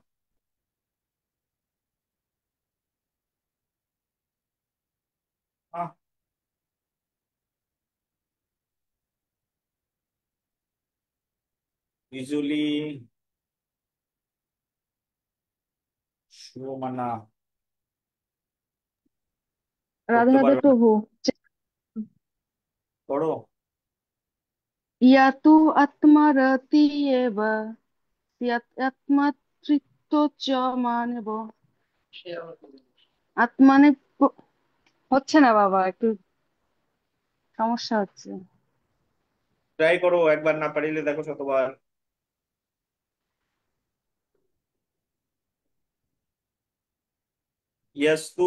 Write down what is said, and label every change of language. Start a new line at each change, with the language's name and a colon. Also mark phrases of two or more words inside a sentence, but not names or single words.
Bangla: আহ, বিজুলি, সুমনা राधे পড়তে राधे পারবে না, प्रभु। পড়ো।
Sanskrit: या तु आत्मरति एव यत् आत्मतृप्तो च मानव
Bangla: আত্মানে হচ্ছে না বাবা, একটু সমস্যা হচ্ছে। ট্রাই করো, একবার না পারিলে দেখো শতবার। ইয়াস্তু